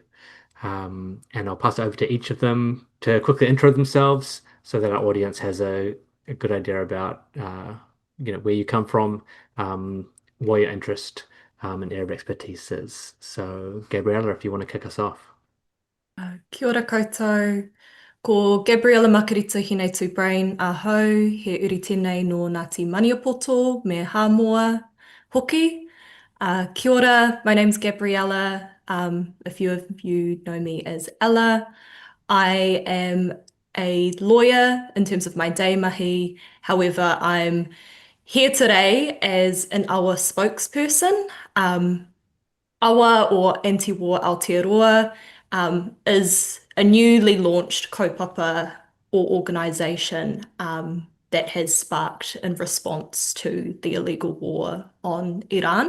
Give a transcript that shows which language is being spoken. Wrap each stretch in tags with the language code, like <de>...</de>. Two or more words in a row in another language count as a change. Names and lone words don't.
<en>And I'll pass it over to each of them to quickly intro themselves so that our audience has a good idea about where you come from, what your interest and area of expertise is. So Gabriella, if you want to kick us off.</en> <mi>Kia ora koutou. Ko Gabriella Makarita hinei tū brain a hau, he uri tēnei no Ngāti Maniapoto me Hāmoa hoki. Kia ora,</mi> <en>my name's Gabriella. A few of you know me as Ella. I am a lawyer in terms of my day mahi. However, I'm here today as an Awa spokesperson. Awa or Anti-War Aotearoa is a newly launched kaupapa or organisation that has sparked in response to the illegal war on Iran.</en>